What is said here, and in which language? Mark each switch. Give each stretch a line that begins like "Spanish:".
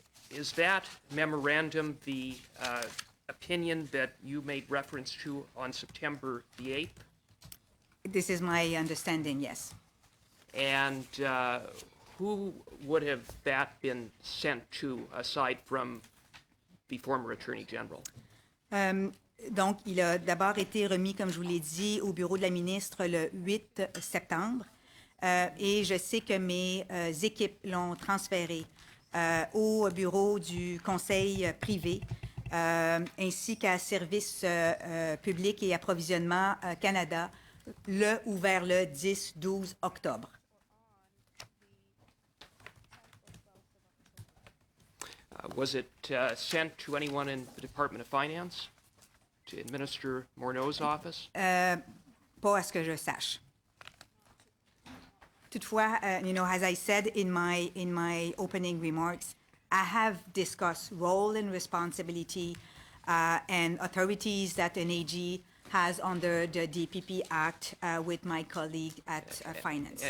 English: Is that memorandum the opinion that you made reference to on September the 8th? This is my understanding, yes. And who would have that been sent to, aside from the former Attorney General?
French: Donc, il a d'abord été remis, comme je vous l'ai dit, au bureau de la ministre le 8 septembre. Et je sais que mes équipes l'ont transféré au bureau du Conseil privé, ainsi qu'à Services publics et approvisionnement Canada, le ou vers le 10-12 octobre.
English: Was it sent to anyone in the Department of Finance, to Minister Morneau's office?
French: Pas à ce que je sache.
English: Toutefois, as I said in my opening remarks, I have discussed role and responsibility and authorities that an AG has under the DPP Act with my colleague at Finance.